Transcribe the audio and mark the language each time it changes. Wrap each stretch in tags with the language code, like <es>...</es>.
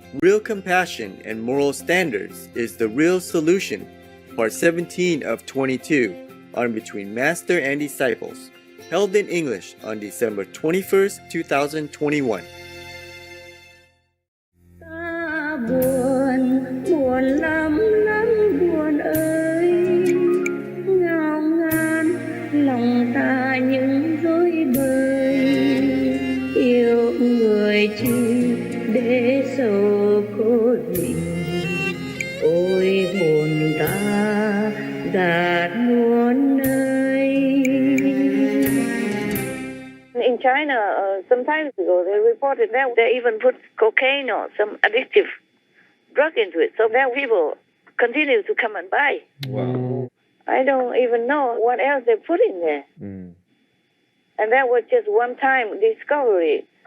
<en>Real compassion and moral standards is the real solution. Part 17 of 22 on Between Master and Disciples, held in English on December 21st, 2021.</en> <vi>Ta buồn, buồn lắm lắm buồn ơi, ngao ngán lòng ta những rối bời, yêu người chi để sầu khổ gì, ôi buồn ta gạt muôn nơi.</vi> <en>In China, some time ago, they reported that they even put cocaine or some addictive drug into it, so that people continue to come and buy. Wow. I don't even know what else they put in there. And that was just one-time discovery.</en>